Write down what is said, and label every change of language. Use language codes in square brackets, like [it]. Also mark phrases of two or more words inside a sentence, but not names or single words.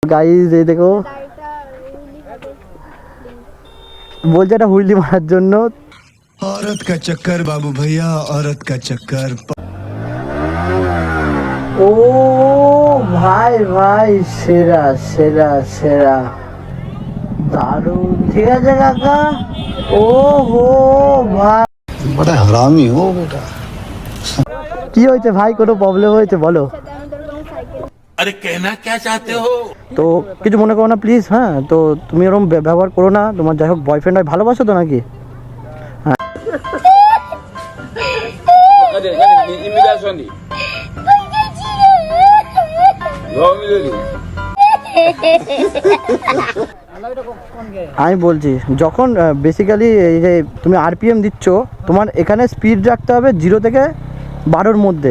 [bn] গাইস এই দেখো বলছে এটা হুইলি মারার জন্য। [hi] औरत का चक्कर बाबू भैया, औरत का चक्कर। [bn] ও ভাই ভাই সেরা সেরা সেরা দারুণ, ঠিক আছে কাকা। ও হো ভাই, [hi] बड़ा हरामी हो बेटा। [bn] কি হয়েছে ভাই, কোনো প্রবলেম হয়েছে বলো? [hi] अरे कहना क्या चाहते हो? [bn] তো কিছু মনে করো না প্লিজ। হ্যাঁ, তো তুমি ওরকম ব্যবহার করো না। তোমার যাই হোক বয়ফ্রেন্ড হয়, ভালোবাসো তো নাকি? আমি বলছি যখন বেসিক্যালি এই যে তুমি আরপিএম দিচ্ছ, তোমার এখানে স্পিড রাখতে হবে 0 থেকে 12-র মধ্যে।